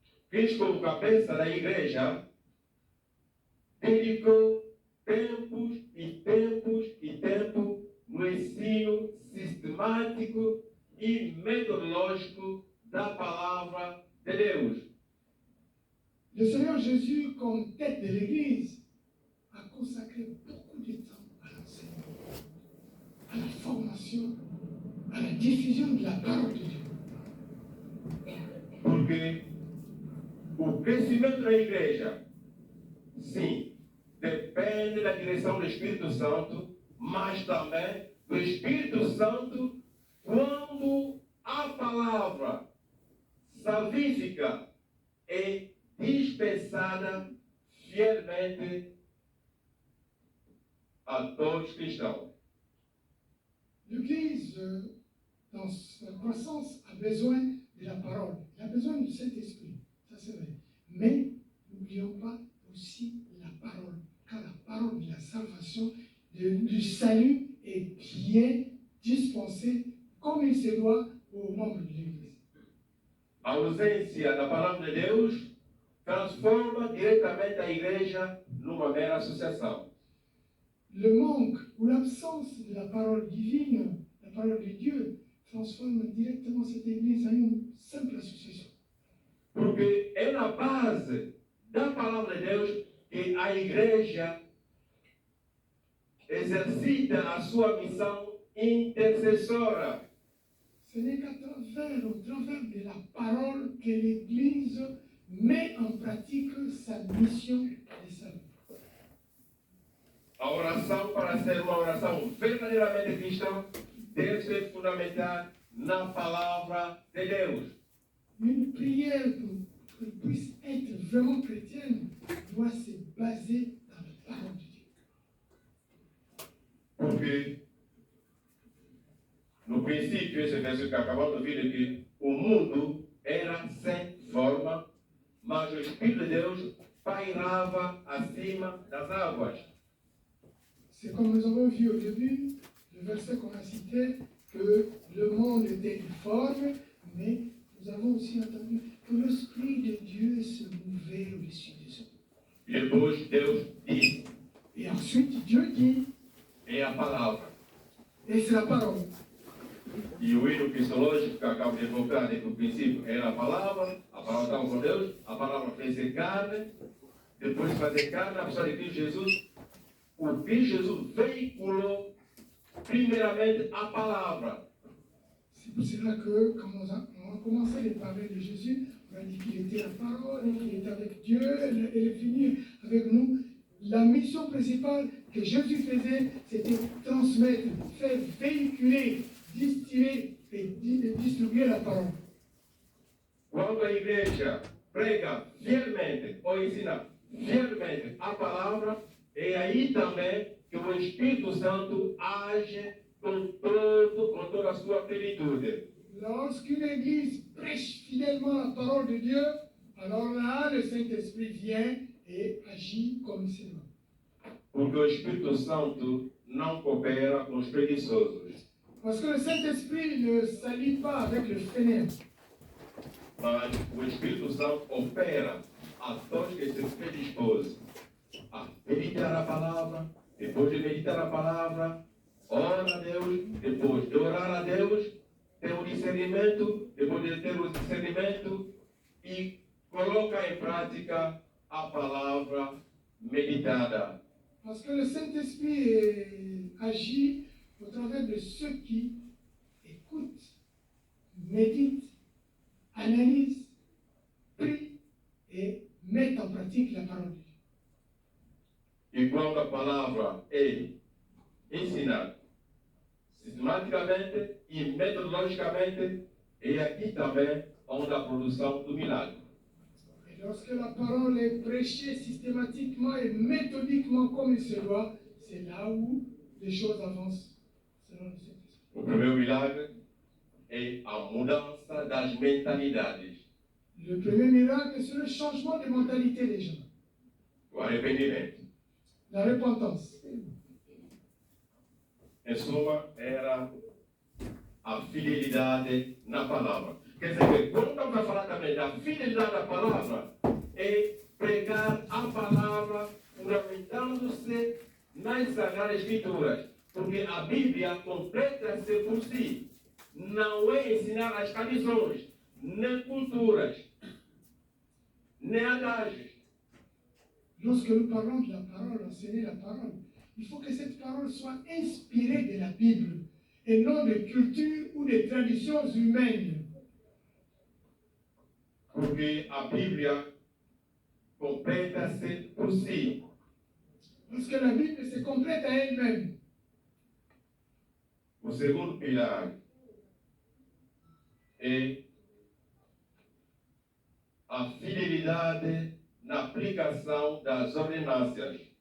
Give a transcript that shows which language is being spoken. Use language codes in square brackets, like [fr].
[pt] Cristo, como cabeça da igreja, dedicou tempos e tempos e tempos no ensino sistemático e metodológico da palavra de Deus. [fr] Le Seigneur Jésus, comme tête de l'Église, a consacré beaucoup de temps à l'enseignement, à la formation, à la diffusion de la parole de Dieu. [pt] Porque o crescimento da igreja, sim, depende da direção do Espírito Santo, mas também do Espírito Santo quando a palavra salvífica é dispensada fielmente a todos os cristãos. [fr] L'Église, dans sa croissance, a besoin de la parole. Elle a besoin du Saint-Esprit, ça c'est vrai. Mais n'oublions pas aussi la parole, car la parole de la salvation, du salut est bien dispensée comme il se doit aux membres de l'Église. [pt] A ausência da palavra de Deus transforma diretamente a igreja numa mera associação. [fr] Le manque ou l'absence de la parole divine, la parole de Dieu, transforme directement cette Église en une simple association. [pt] Porque é na base da palavra de Deus que a igreja exercita a sua missão intercessora. [fr] Ce n'est qu'à travers, au travers de la parole que l'Église met en pratique sa mission de salut. [pt] A oração, para ser uma oração verdadeiramente cristã, deve ser fundamentada na palavra de Deus. [fr] Une prière pour qu'elle puisse être vraiment chrétienne doit se baser dans la parole de Dieu. [pt] Porque, no princípio, esse verso que acabamos de ouvir, é que o mundo era sem forma, mas o Espírito de Deus pairava acima das águas. [fr] C'est comme nous avons vu au début, le verset qu'on a cité, que le monde était informe, mais nous avons aussi entendu que l'Esprit de Dieu se mouvait au-dessus des eaux. [pt] E depois Deus disse, [fr] Et ensuite, Dieu dit, [pt] é a palavra. [fr] et c'est la parole. [pt] E o hino cristológico que acabo de evocar desde o princípio era a palavra estava com Deus, a palavra fez carne, depois de fazer carne, a pessoa de Cristo Jesus, o Cristo Jesus veiculou primeiramente a palavra. [fr] C'est pour cela que, quand on a commencé à parler de Jésus, on a dit qu'il était la parole, qu'il était avec Dieu, elle est venue avec nous. La mission principale que Jésus faisait, c'était transmettre, faire véhiculer, distiller et distribuer la parole. [pt] Quando a igreja prega fielmente ou ensina fielmente a palavra, é aí também que o Espírito Santo age com toda a sua plenitude. [fr] Lorsqu'une église prêche fidèlement la parole de Dieu, alors là, le Saint-Esprit vient et agit comme il se doit. [pt] Porque o Espírito Santo não coopera com os preguiçosos, [fr] Parce que le Saint-Esprit ne s'allie pas avec le fainéant. [pt] mas o Espírito Santo opera a todos que se predispõem a meditar a palavra, depois de meditar a palavra, ora a Deus, depois de orar a Deus, ter o discernimento, depois de ter o discernimento e coloca em prática a palavra meditada. [fr] Parce que le Saint-Esprit agit au travers de ceux qui écoutent, méditent, analysent, prient et mettent en pratique la parole de Dieu. [pt] E quando a palavra é ensinada sistematicamente e metodologicamente, é aqui também onde a produção do milagre. [fr] Et lorsque la parole est prêchée systématiquement et méthodiquement comme il se doit, c'est là où les choses avancent selon le Saint-Esprit. [pt] O primeiro milagre é a mudança das mentalidades, [fr] Le premier miracle, c'est le changement de mentalité des gens, [pt] o arrependimento. [fr] la repentance. [pt] Em suma, era a fidelidade na palavra. Quer dizer, quando estamos a falar também da fidelidade da palavra, é pregar a palavra fundamentando-se nas Sagradas Escrituras. Porque a Bíblia completa-se por si. Não é ensinar as tradições, nem culturas, nem adágios. [fr] Lorsque nous parlons de la parole, enseigner la parole, il faut que cette parole soit inspirée de la Bible et non de culture ou de traditions humaines. [pt] Porque a Bíblia completa-se por si. [fr] Parce que la Bible se complète à elle-même. [pt] O segundo pilar é a fidelidade na aplicação das ordenanças.